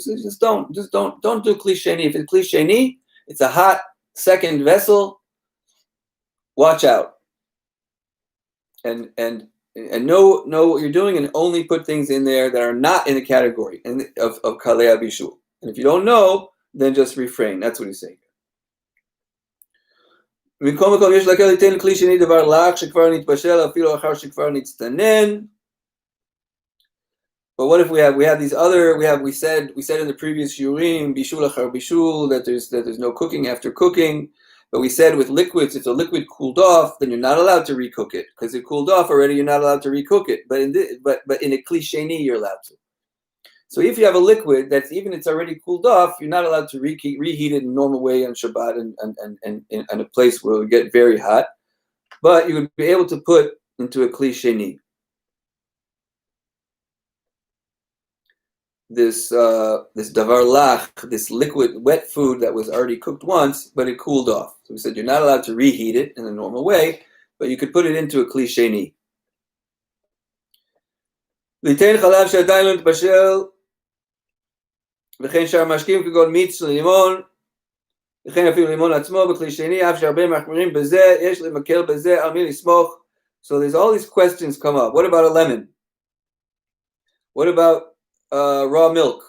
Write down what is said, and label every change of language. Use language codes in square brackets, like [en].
[en] So just don't do kli sheni. If it's kli sheni, it's a hot second vessel. Watch out. And know what you're doing, and only put things in there that are not in the category of kalei bishul. And if you don't know, then just refrain. That's what he's saying. [he] במקום מקום יש להקל ליתן כלי שני דבר לח שכבר נתבשל אפילו אחר שכבר נצטנן. [en] But what if we have these other, we said in the previous shiurim, bishul achar bishul, that there's no cooking after cooking. But we said with liquids, if the liquid cooled off, then you're not allowed to recook it because it cooled off already. You're not allowed to recook it. But in a kli sheni, you're allowed to. So if you have a liquid that's it's already cooled off, you're not allowed to reheat it in a normal way on Shabbat and in a place where it would get very hot. But you would be able to put into a kli sheni this davar lach, this liquid wet food that was already cooked once, but it cooled off. So we said you're not allowed to reheat it in a normal way, but you could put it into a kli sheni. [he] ליתן חלב שעדיין לא נתבשל, וכן שאר משקים כגון מיץ לימון, וכן אפילו לימון עצמו בכלי שני, אף שהרבה מחמירים בזה, יש למקל בזה, על מי לסמוך. [en] So there's all these questions come up. What about a lemon? What about raw milk?